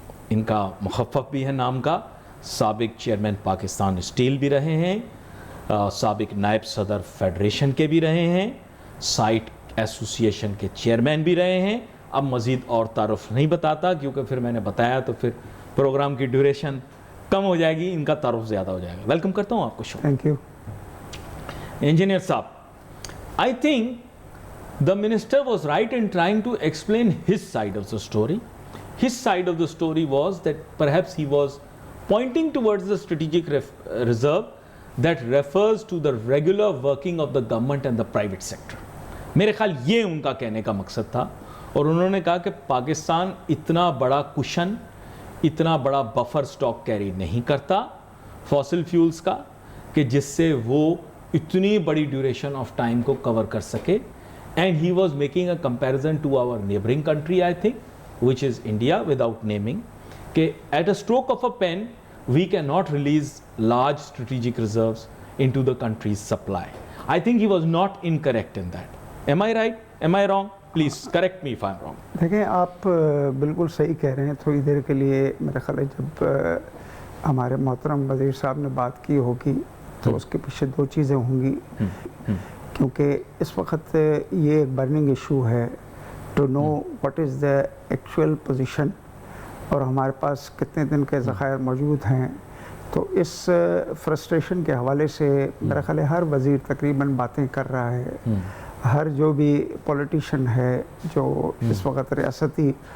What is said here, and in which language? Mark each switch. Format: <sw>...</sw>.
<ur>ان کا مخفف بھی ہے نام کا۔ سابق چیئرمین پاکستان اسٹیل بھی رہے ہیں، سابق نائب صدر فیڈریشن کے بھی رہے ہیں، سائٹ ایسوسی ایشن کے چیئرمین بھی رہے ہیں۔ اب مزید اور تعارف نہیں بتاتا کیونکہ پھر میں نے بتایا تو پھر پروگرام کی ڈیوریشن کم ہو جائے گی، ان کا تعارف زیادہ ہو جائے گا۔ ویلکم کرتا ہوں آپ کو شو۔</ur> <en>Thank you. Engineer صاحب، I think the minister was right in trying to explain his side of the story. His side of the story was that perhaps he was pointing towards the strategic reserve that refers to the regular working of the government and the private sector.</en> <ur>میرے خیال یہ ان کا کہنے کا مقصد تھا، اور انہوں نے کہا کہ پاکستان اتنا بڑا کشن، اتنا بڑا بفر سٹاک کیری نہیں کرتا فاسل فیولز کا کہ جس سے وہ اتنی بڑی ڈیوریشن آف ٹائم کو کور کر سکے۔</ur> <en>And he was making a comparison to our neighboring country, I think, which is India, without naming,</en> <ur>کہ</ur> <en>at a stroke of a pen we cannot release large strategic reserves into the country's supply. I think he was not incorrect in that. Am I right? Am I wrong? Please correct me if I'm wrong.</en> <ur>دیکھیں آپ بالکل صحیح کہہ رہے ہیں۔ تھوڑی دیر کے لیے میرا خیال ہے جب ہمارے محترم وزیر صاحب نے بات کی ہوگی تو اس کے پیچھے دو چیزیں ہوں گی، کیونکہ اس وقت یہ ایک برننگ ایشو ہے</ur> <en>to know what is the actual position,</en> <ur>اور ہمارے پاس کتنے دن کے ذخائر موجود ہیں۔ تو اس فرسٹریشن کے حوالے سے میرا خیال ہے ہر وزیر تقریباً باتیں کر رہا ہے، ہر جو بھی پولیٹیشین ہے جو اس وقت ریاستی</ur>